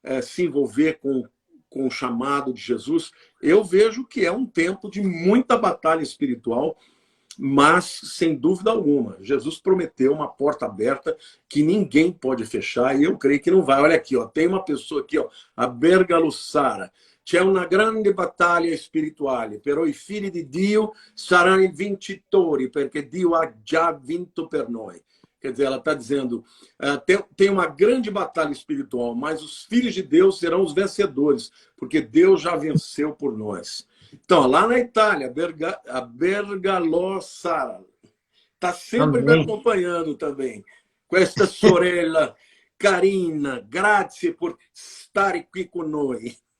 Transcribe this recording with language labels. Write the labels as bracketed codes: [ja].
[pt] Se envolver com o chamado de Jesus, eu vejo que é um tempo de muita batalha espiritual, mas, sem dúvida alguma, Jesus prometeu uma porta aberta que ninguém pode fechar, e eu creio que não vai. Olha aqui, ó, tem uma pessoa aqui, ó, a Bergalo Sara. [it] C'è una grande battaglia spirituale, però i figli di Dio saranno i vincitori, perché Dio ha già vinto per noi. [pt] Quer dizer, ela está dizendo, tem uma grande batalha espiritual, mas os filhos de Deus serão os vencedores, porque Deus já venceu por nós. Então, lá na Itália, a Bergalo Sara está sempre me acompanhando também, com esta [it] sorella carina, grazie por stare qui con noi.